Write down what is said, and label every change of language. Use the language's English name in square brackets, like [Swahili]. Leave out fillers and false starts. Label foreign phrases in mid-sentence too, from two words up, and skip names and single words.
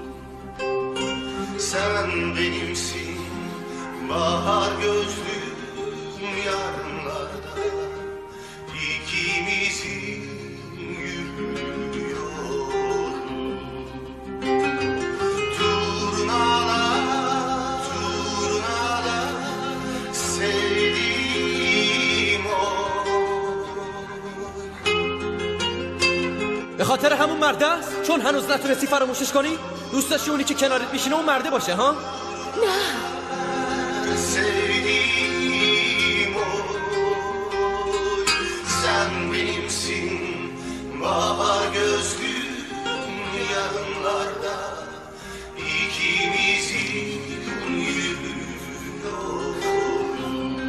[Turkish] Sen benimsin bahar gözlüm yarınlarda ikimizin yürüyorum. Turnalar, turnalar sevdiğim o. [Persian] به خاطر همون مرده است؟ چون هنوز نتونستی فراموشش کنی؟ دوست داشتی اونی که کنارت میشینه اون مرده باشه ها؟ نه [Turkish] Sevdiğim oy, sen benimsin bahar gözlüm yarınlarda ikimizin yürüyorum.